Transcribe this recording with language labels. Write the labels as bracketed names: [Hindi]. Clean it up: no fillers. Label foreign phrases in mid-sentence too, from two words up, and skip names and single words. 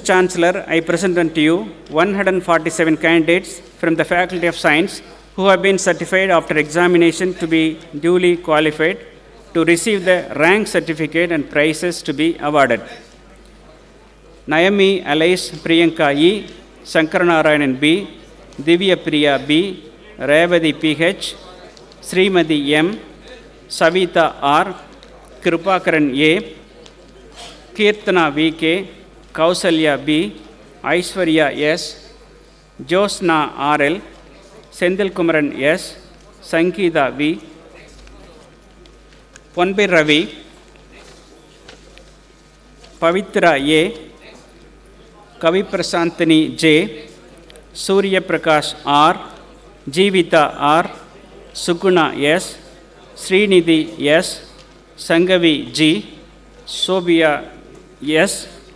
[English] Chancellor, I present unto you 147 candidates from the Faculty of Science who have been certified after examination to be duly qualified to receive the rank certificate and prizes to be awarded. Naomi Alice Priyanka E, Sankaranarayanan B, Divya Priya B, Revati PH, Srimati M, Savita R, Krupakaran A, Kirtana VK, Kausalya B, Aishwarya S, Josna RL, Sendil Kumaran S, Sankita V, Ponbir Ravi, Pavitra A, Kavi Prasantani J, Surya Prakash R, Jivita R, Sukuna S, Srinidhi S, Sangavi G, Sobia S,